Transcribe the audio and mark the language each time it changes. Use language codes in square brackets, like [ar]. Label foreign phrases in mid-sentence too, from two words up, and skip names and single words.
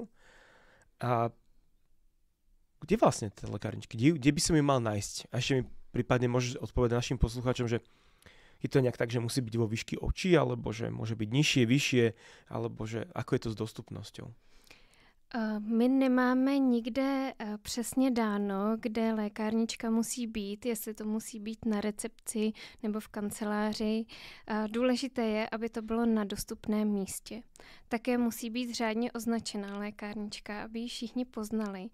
[sk] A kde vlastne tie lekárničky? Kde by som ju mal nájsť? A ešte mi prípadne môžeš odpovedať našim poslucháčom, že je to nejak tak, že musí byť vo výšky očí, alebo že môže byť nižšie, vyššie, alebo že ako je to s dostupnosťou? [cs] My nemáme nikde přesně dáno, kde lékárnička musí být, jestli to musí být na recepci nebo v kanceláři. Důležité je, aby to bylo na dostupném místě. Také musí být řádně označená lékárnička, aby ji všichni poznali.